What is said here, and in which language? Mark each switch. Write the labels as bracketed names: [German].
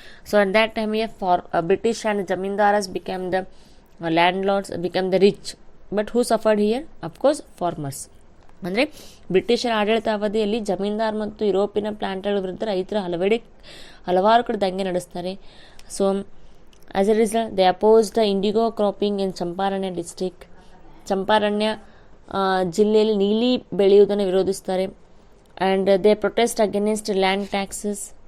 [English] So at that time here for British and zamindars became the landlords, became the rich, but who suffered here? Of course farmers. [Kannada] ಅಂದರೆ ಬ್ರಿಟಿಷರ ಆಡಳಿತ ಅವಧಿಯಲ್ಲಿ ಜಮೀನ್ದಾರ್ ಮತ್ತು ಯುರೋಪಿನ ಪ್ಲಾಂಟರ್ಗಳ ವಿರುದ್ಧ ರೈತರು ಹಲವಾರು ಕಡೆ ದಂಗೆ ನಡೆಸ್ತಾರೆ. [English] So as a result they opposed the indigo cropping in Champaranya district. [Kannada] Champaran ಜಿಲ್ಲೆಯಲ್ಲಿ ನೀಲಿ ಬೆಳೆಯುವುದನ್ನು ವಿರೋಧಿಸ್ತಾರೆ. [English] And they protest against land taxes.